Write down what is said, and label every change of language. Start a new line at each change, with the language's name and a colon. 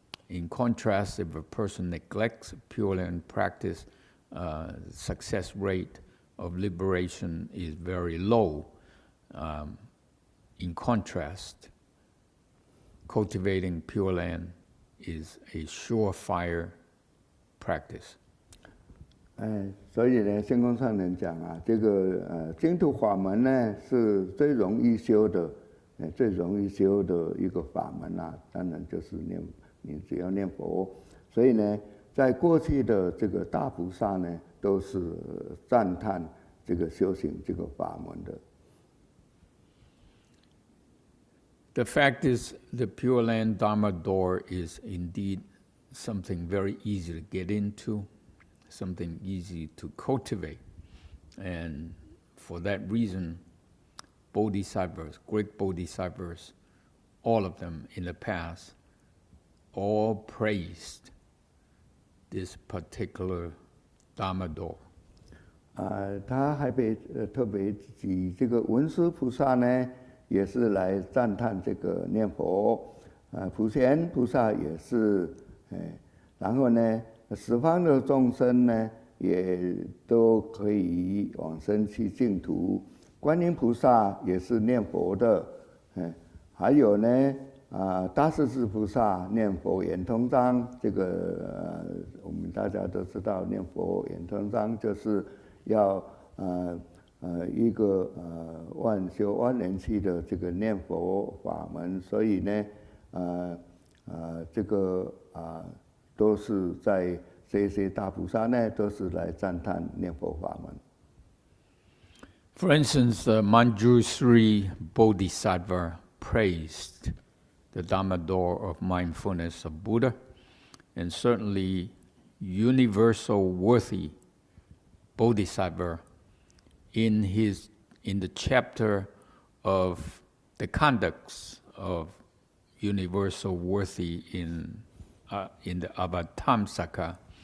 English: In contrast, if a person neglects Pure Land practice, success rate of liberation is very low. In contrast, cultivating Pure Land is a surefire practice.
Chinese: 所以呢，仙公上人讲啊，这个净土法门呢是最容易修的，最容易修的一个法门啊，当然就是你只要念佛。所以呢，在过去的这个大菩萨呢，都是赞叹这个修行这个法门的。
English: The fact is, the Pure Land Dharma door is indeed something very easy to get into, something easy to cultivate. And for that reason, bodhisattvas, great bodhisattvas, all of them in the past, all praised this particular Dharma door.
Chinese: 他还特别举这个文殊菩萨呢，也是来赞叹这个念佛，普贤菩萨也是，然后呢，十方的众生呢，也都可以往生去净土。观音菩萨也是念佛的，还有呢，大势至菩萨念佛圆通章，这个我们大家都知道，念佛圆通章就是要一个万修万年期的这个念佛法门，所以呢，这个都是在这些大菩萨呢，都是来赞叹念佛法门。
English: For instance, Manjusri Bodhisattva praised the Dhamma door of mindfulness of Buddha, and certainly universal worthy Bodhisattva in the chapter of the conducts of universal worthy in the Avatamsaka.